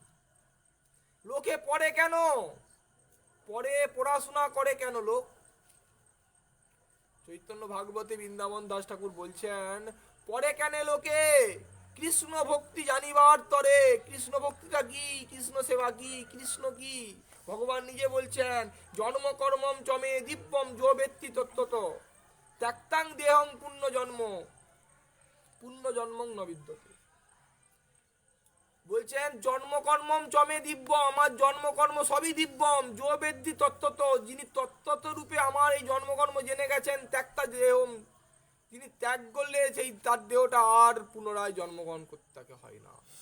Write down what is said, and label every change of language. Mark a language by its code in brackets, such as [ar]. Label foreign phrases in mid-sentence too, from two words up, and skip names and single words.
[bn] লোকে পড়ে কেন? পড়াশোনা করে কেন লোক? চৈতন্য ভাগবতে বৃন্দাবন দাস ঠাকুর বলছেন, পড়ে কেন লোকে? কৃষ্ণ ভক্তি জানিবার তরে। কৃষ্ণ ভক্তিটা কি? কৃষ্ণ সেবা কি? কৃষ্ণ কি? ভগবান নিজে বলছেন, [sa] জন্ম কর্মম চমে দিব্যম যো বেত্তি তত্ত্বত ত্যাক্তাং দেহং পুণ্য জন্ম পুণ্য জন্মং ন বিদ্যতে। [bn] বলছেন [sa] জন্মকর্মম চমে দিব্য, [bn] আমার জন্মকর্ম সবই [sa] দিব্যম যো বেদ্যি তত্ত্বত, [bn] যিনি তত্ত্বত রূপে আমার এই জন্মকর্ম জেনে গেছেন, [sa] ত্যাক্তা দেহম, [bn] যিনি ত্যাগ করলে সেই তার দেহটা আর পুনরায় জন্মগ্রহণ করতে তাকে হয় না।